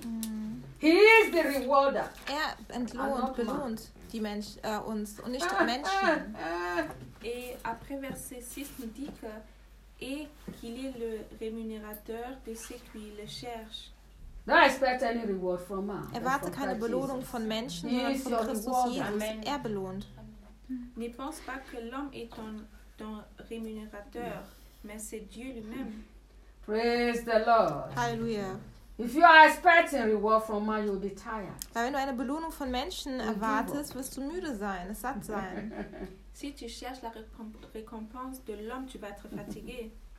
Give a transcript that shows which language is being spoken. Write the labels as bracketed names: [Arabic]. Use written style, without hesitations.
[English] Mm. He is the rewarder. [German] Er entlohnt, belohnt die Mensch, uns und nicht die Menschen. [French] Et après verset 6 nous dit que et qu'il est le rémunérateur de ceux qui le cherchent. [English] Don't expect any reward from man. [German] Erwarte keine Belohnung von Menschen, sondern von Christus Jesus. Er belohnt. [French] Ne pense pas que l'homme est ton rémunérateur, mais c'est Dieu lui-même. [English] Praise the Lord. Hallelujah. If you are expecting reward from man, you'll be tired. [German] Weil wenn du eine Belohnung von Menschen erwartest, wirst du müde sein, satt sein. [French] Si tu cherches la récompense de l'homme, tu vas être fatigué.